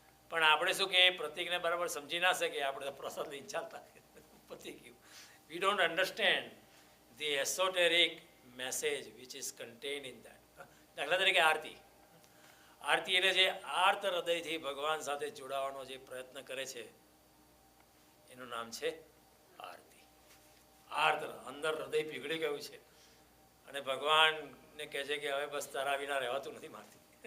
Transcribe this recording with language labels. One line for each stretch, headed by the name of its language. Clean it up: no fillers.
Gujarati: પણ આપણે શું કે પ્રતીકને બરાબર સમજી ના શકીએ, આપણે પ્રસાદ લઈને ચાલતા પ્રતીક.
English: We don't understand the esoteric message which is contained in that.
Gujarati: દાખલા તરીકે આરતી. આરતી એટલે જે આર્ત હૃદયથી ભગવાન સાથે જોડાવાનો જે પ્રયત્ન કરે છે એનું નામ છે આરતી. આર્ત, અંદર હૃદય પીગળી ગયું છે અને ભગવાનને કહે છે કે હવે બસ તારા વિના રહેવાતું નથી મારતી.